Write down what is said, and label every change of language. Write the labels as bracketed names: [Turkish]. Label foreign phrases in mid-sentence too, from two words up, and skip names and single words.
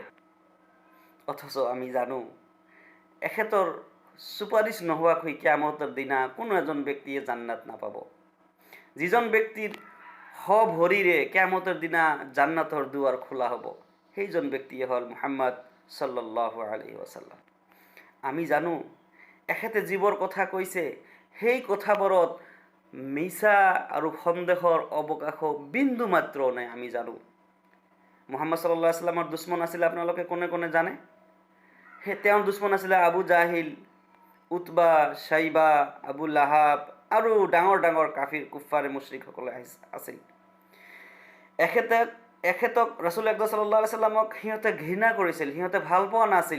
[Assamese] অথচ আমি জানো, এখেতৰ চুপাৰিচ নোহোৱাকৈ কিয়ামতৰ দিনা কোনো এজন ব্যক্তিয়ে জান্নাত নাপাব। যিজন ব্যক্তিৰ ভৰিৰে কিয়ামতৰ দিনা জান্নাতৰ দুৱাৰ খোলা হ'ব, সেইজন ব্যক্তিয়ে হ'ল মুহাম্মদ [Arabic] صلى الله عليه وسلم. [Assamese] আমি জানো এখেতে যিবোৰ কথা কৈছে, সেই কথাবোৰত মিছা আৰু সন্দেহৰ অৱকাশো বিন্দু মাত্ৰ নাই। আমি জানো মুহাম্মদ [Arabic] صلى الله عليه وسلم [Assamese] দুশ্মন আছিলে, আপোনালোকে কোনে কোনে জানে? তেওঁৰ দুশ্মন আছিলে আবু জাহিল, উতবা, শাইবা, আবু লাহাব আৰু ডাঙৰ ডাঙৰ কাফিৰ কুফাৰে মুশ্ৰিকসকলে আছিল। এখেতক [Arabic] رسول أكرم صلى الله عليه وسلم [Assamese] সিহঁতে ঘৃণা কৰিছিল, সিহঁতে ভাল পোৱা নাছিল।